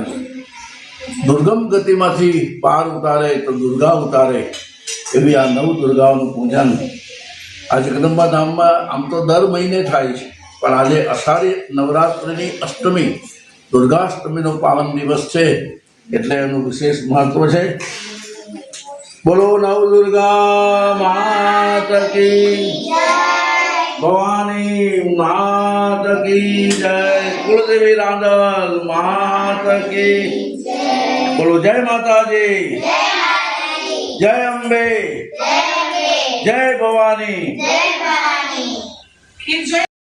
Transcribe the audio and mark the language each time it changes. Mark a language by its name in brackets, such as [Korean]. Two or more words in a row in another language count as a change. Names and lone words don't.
[Gujarati] દુર્ગમ ગતિમાંથી પાર ઉતારે તો દુર્ગા ઉતારે, એવી આ નવ દુર્ગાઓનું પૂજન આ જગદંબા ધામમાં આમ તો દર મહિને થાય છે, પણ આજે અષાઢી નવરાત્રિની અષ્ટમી દુર્ગાષ્ટમીનો પાવન દિવસ છે એટલે એનું વિશેષ મહત્વ છે। [Hindi] बोलो नवदुर्गा मात की, भवानी मात की जय। कुलदेवी रांदल मात की बोलो जय माता जी जय अम्बे जय भवानी